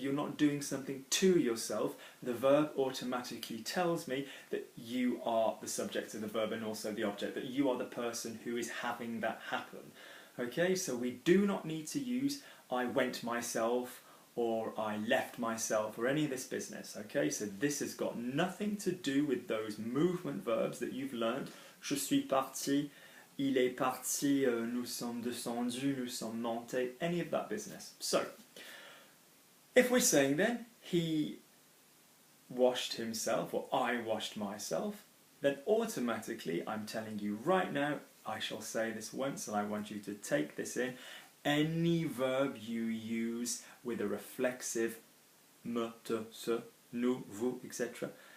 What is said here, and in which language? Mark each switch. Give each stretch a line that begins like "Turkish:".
English: You're not doing something to yourself. The verb automatically tells me that you are the subject of the verb and also the object, that you are the person who is having that happen. Okay, so we do not need to use I went myself or I left myself, or any of this business, okay? So this has got nothing to do with those movement verbs that you've learned.
French: Je suis parti, il est parti, nous sommes descendus, nous sommes montés,
English: any of that business. So, if we're saying then, he washed himself, or I washed myself, then automatically, I'm telling you right now, I shall say this once and I want you to take this in. Any verb you use with a reflexive me, te, se, nous, vous, etc.